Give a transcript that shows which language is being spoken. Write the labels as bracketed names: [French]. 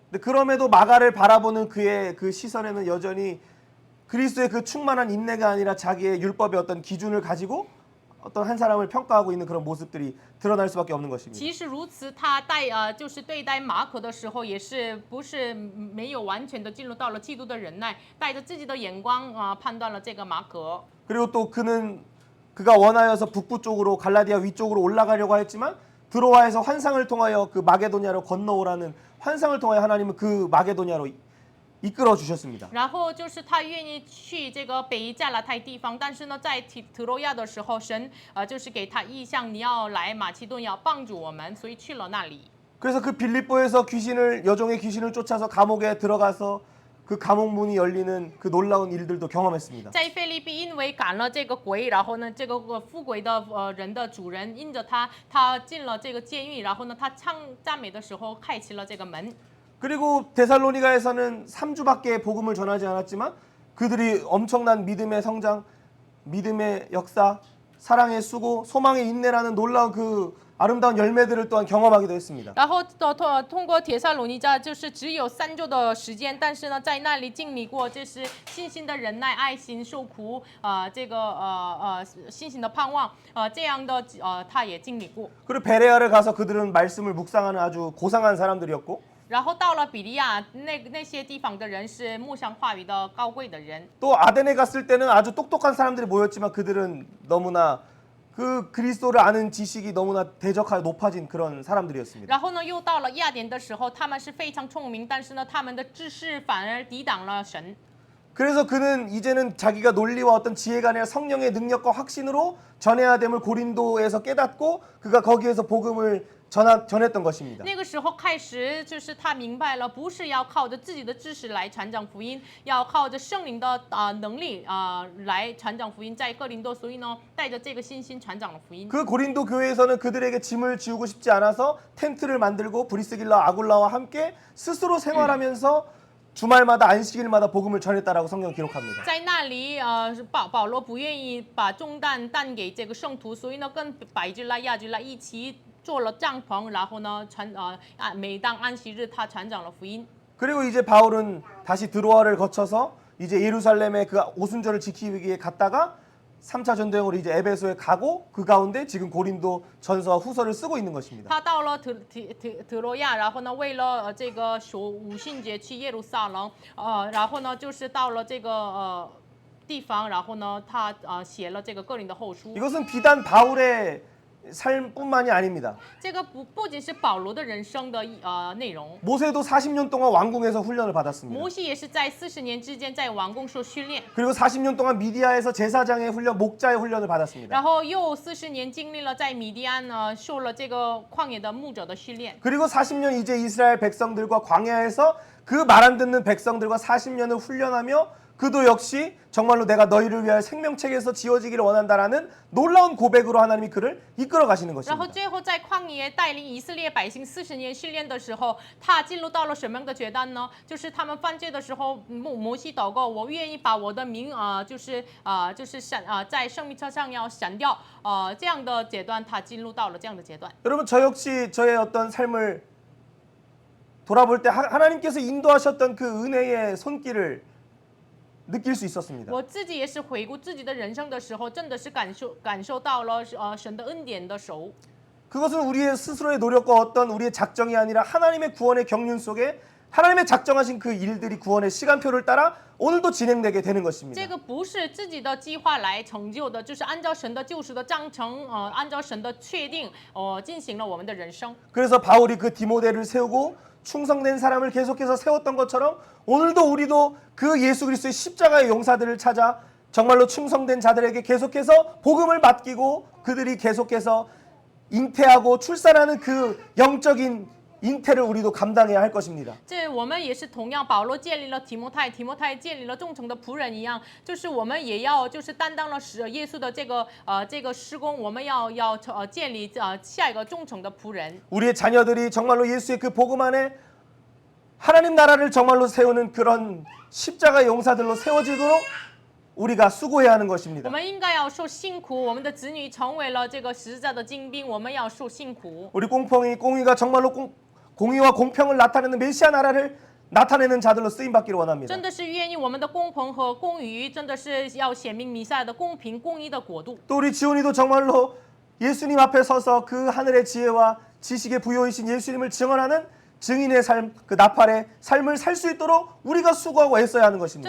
[Korean] 근데 그럼에도 마가를 바라보는 그의 그 시선에는 여전히 그리스도의 그 충만한 인내가 아니라 자기의 율법의 어떤 기준을 가지고 어떤 한 사람을 평가하고 있는 그런 모습들이 드러날 수밖에 없는 것입니다. [Chinese] 即使如此，他就是对待马可的时候，也是不是没有完全的进入到了基督的忍耐，带着自己的眼光判断了这个马可。 [Korean] 그리고 또 그가 원하여서 북부 쪽으로 갈라디아 위쪽으로 올라가려고 했지만 드로아에서 환상을 통하여 그 마게도냐로 건너오라는 환상을 통하여 하나님은 그 마게도냐로 이끌어 주셨습니다. [Chinese] 然后就是他愿意去这个北加拉太地方，但是呢，在提罗亚的时候，神就是给他意向，你要来马其顿，要帮助我们，所以去了那里。 [Korean] 그래서 그 빌립보에서 여종의 귀신을 쫓아서 감옥에 들어가서 그 감옥 문이 열리는 그 놀라운 일들도 경험했습니다. [Chinese] 在腓立比，因为赶了这个鬼，然后呢，这个富鬼的人的主人因着他进了这个监狱，然后呢，他唱赞美的时候开启了这个门。 [Korean] 그리고 데살로니가에서는 3주밖에 복음을 전하지 않았지만 그들이 엄청난 믿음의 성장, 믿음의 역사, 사랑의 수고, 소망의 인내라는 놀라운 그 아름다운 열매들을 또한 경험하기도 했습니다. [Chinese] 然后通过帖撒罗尼迦，就是只有3周的时间，但是呢，在那里经历过，这是信心的忍耐、爱心、受苦，这个信心的盼望，这样的他也经历过。 [Korean] 그리고 베레아를 가서 그들은 말씀을 묵상하는 아주 고상한 사람들이었고. [Chinese] 然后到了比利亚，那些地方的人是牧上话语的高贵的人。 [Korean] 또 아덴에 갔을 때는 아주 똑똑한 사람들이 모였지만 그들은 너무나 그 그리스도를 아는 지식이 너무나 대적하여 높아진 그런 사람들이었습니다. [Chinese] 然后呢，又到了雅典的时候，他们是非常聪明，但是呢，他们的知识反而抵挡了神。 [Korean] 그래서 그는 이제는 자기가 논리와 어떤 지혜가 아니라 성령의 능력과 확신으로 전해야 됨을 고린도에서 깨닫고 그가 거기에서 복음을 전했던 것입니다. [Chinese] 那个时候开始，就是他明白了，不是要靠着自己的知识来传讲福音，要靠着圣灵的能力来传讲福音。在哥林多，所以呢，带着这个信心传讲了福音。 [Korean] 그 고린도 교회에서는 그들에게 짐을 지우고 싶지 않아서 텐트를 만들고 브리스길라 아굴라와 함께 스스로 생활하면서 주말마다 안식일마다 복음을 전했다라고 성경 기록합니다. [Chinese] 在那里，保罗不愿意把重担担给这个圣徒，所以呢，跟百基拉、亚基拉一起做了帐篷，然后呢，每当安息日，他传讲了福音。 [Korean] 그리고 이제 바울은 다시 드로아를 거쳐서 이제 예루살렘의 그 오순절을 지키기 위해 갔다가 3차 전도행으로 이제 에베소에 가고 그 가운데 지금 고린도 전서와 후서를 쓰고 있는 것입니다. [Chinese] 他到了特罗亚，然后呢，为了这个守五旬节去耶路撒冷，然后呢，就是到了这个地方，然后呢，他写了这个哥林的后书。 [Korean] 이것은 비단 바울의 삶뿐만이 아닙니다. [Chinese] 这个不仅是保罗的人生的内容， [Korean] 모세도 40년 동안 왕궁에서 훈련을 받았습니다. [Chinese] 摩西也是在40年之间在王宫受训练， [Korean] 그리고 40년 동안 미디아에서 제사장의 훈련, 목자의 훈련을 받았습니다. [Chinese] 然后又40年经历了在米迪安受了这个旷野的牧者的训练。 [Korean] 그리고 40년 이제 이스라엘 백성들과 광야에서 그 말 안 듣는 백성들과 40년을 훈련하며 그도 역시 정말로 내가 너희를 위하여 생명책에서 지어지기를 원한다라는 놀라운 고백으로 하나님이 그를 이끌어 가시는 [Chinese] 然后 [Korean] 것입니다. [Chinese] 最后在旷野带领以色列百姓40年训练的时候，他进入到了什么样的阶段呢？就是他们犯罪的时候，摩西祷告，我愿意把我的名就是在生命册上要删掉这样的阶段，他进入到了这样的阶段。 [Korean] 여러분 저 역시 저의 어떤 삶을 돌아볼 때 하나님께서 인도하셨던 그 은혜의 손길을 느낄 수 있었습니다. [Chinese] 我自己也是回顾自己的人生的时候，真的是感受到了神的恩典的手。 [Korean] 그것은 우리의 스스로의 노력과 어떤 우리의 작정이 아니라 하나님의 구원의 경륜 속에 하나님의 작정하신 그 일들이 구원의 시간표를 따라 오늘도 진행되게 되는 것입니다. [Chinese] 这个不是自己的计划来成就的，就是按照神的救赎的章程，按照神的确定，进行了我们的人生。 [Korean] 그래서 바울이 그 디모데를 세우고 충성된 사람을 계속해서 세웠던 것처럼 오늘도 우리도 그 예수 그리스도의 십자가의 용사들을 찾아 정말로 충성된 자들에게 계속해서 복음을 맡기고 그들이 계속해서 잉태하고 출산하는 그 영적인 잉태를 우리도 감당해야 할 것입니다. [Chinese] 这我们也是同样，保罗建立了提摩太，提摩太建立了忠诚的仆人一样，就是我们也要就是担当了耶稣的这个施工，我们要建立下一个忠诚的仆人。 [Korean] 우리의 자녀들이 정말로 예수의 그 복음 안에 하나님 나라를 정말로 세우는 그런 십자가 용사들로 세워지도록 우리가 수고해야 하는 [Chinese] 我 [Korean] 것입니다. [Chinese] 们应该要受辛苦，我们的子女成为了这个十字架的精兵，我们要受辛苦。 [Korean] 우리 꽁이가 정말로 공의와 공평을 나타내는 메시아 나라를 나타내는 자들로 쓰임 받기를 원합니다. [Chinese] 真的是愿意我们的公鹏和公鱼，真的是要显明弥赛的公平公义的国度。 [Korean] 또 우리 지훈이도 정말로 예수님 앞에 서서 그 하늘의 지혜와 지식의 부여이신 예수님을 증언하는 증인의 삶, 그 나팔의 삶을 살 수 있도록 우리가 수고하고 애써야 하는 것입니다.